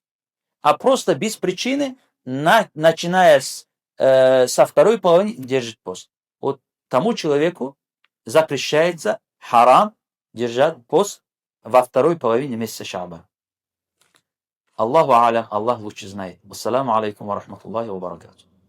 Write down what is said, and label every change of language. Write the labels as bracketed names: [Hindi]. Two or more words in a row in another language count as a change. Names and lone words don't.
[Russian] А просто без причины, начиная со второй половины, держит пост. Вот тому человеку запрещается харам держать пост во второй половине месяца Шаабан. [Arabic] الله أعلم, [Russian] Аллах лучше знает. [Arabic] السلام عليكم ورحمة الله وبركاته.